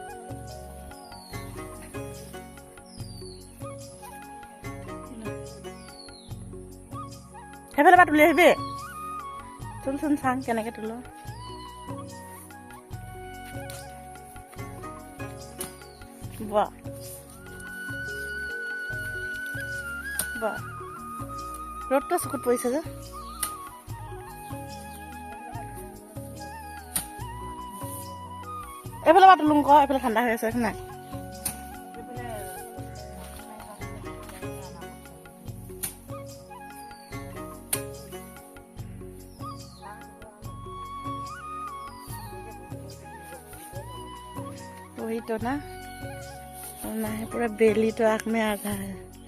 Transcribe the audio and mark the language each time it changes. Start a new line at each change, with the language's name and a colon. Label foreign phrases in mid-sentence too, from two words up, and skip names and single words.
Assamese: সেইফালে পৰা তুলি আহিবি তুলচোন চাং কেনেকৈ তোলো বাহ বাহ ৰ'দটো চকুত পৰিছে যে এইফালে পৰা তোলোং ক এইফালে ঠাণ্ডা হৈ আছে নাই
Hindi: वही तो ना है पूरा बेली तो आँख में आ गया है